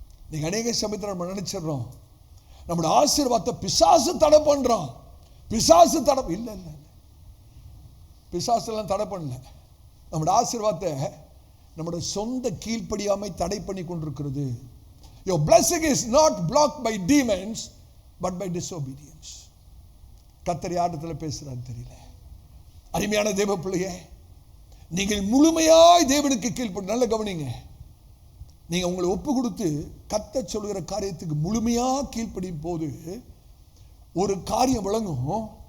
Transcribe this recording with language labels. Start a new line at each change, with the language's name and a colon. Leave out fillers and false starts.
Tamil: நீங்க அநேக சமயத்தில் நம்ம நினைச்சிடறோம், நம்முடைய ஆசீர்வாதத்தை பிசாசு தடை பண்றான். பிசாசு தடை இல்ல இல்ல, பிசாசு எல்லாம் தடை பண்ணல. நம்முடைய ஆசீர்வாதத்தை நம்முடைய சொந்த கீழ்ப்படியாமை தடை பண்ணி கொண்டிருக்கிறது.
English: Your blessing is not blocked by demons but by disobedience.
Tamil: கர்த்தர் யாரிடத்துல பேசுறாரு தெரியல. அருமையான தேவ பிள்ளையே, நீங்கள் முழுமையாய் தேவனுக்கு கீழ்ப்படி. நல்ல கவனிங்க. நீங்க உங்களை ஒப்பு கொடுத்து கர்த்தர் சொல்கிற காரியத்துக்கு முழுமையா கீழ்ப்படியும் போது ஒரு காரியம் விளங்கும்.